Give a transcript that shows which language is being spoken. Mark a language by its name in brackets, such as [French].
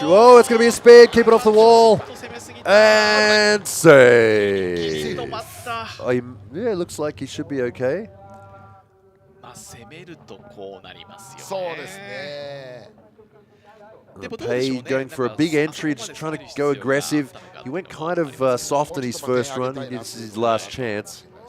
[English] Oh, it's going to be a speed. Keep it off the wall. And save. Oh, yeah, looks like he should be okay. [Japanese] 攻めるとこうなりますよね。そうですね。 [English] Pei going for a big entry, just trying to go aggressive. He went kind of soft in his first run. This is his last chance.